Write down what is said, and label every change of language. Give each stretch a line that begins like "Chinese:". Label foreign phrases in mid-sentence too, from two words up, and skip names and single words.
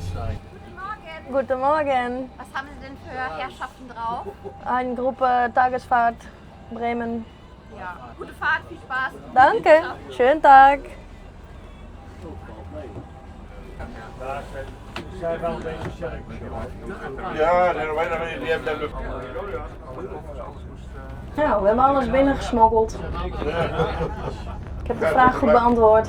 German: Guten Morgen. Was haben Sie denn für Herrschaften drauf? Eine Gruppe Tagesfahrt Bremen. Ja. Gute Fahrt, viel Spaß. Danke. Schönen Tag.
Dutch: Ze zijn wel een beetje sterk. Ja, er zijn weinig mensen die hebben dat. Nou, we hebben alles binnengesmokkeld. Ik heb de vraag goed beantwoord.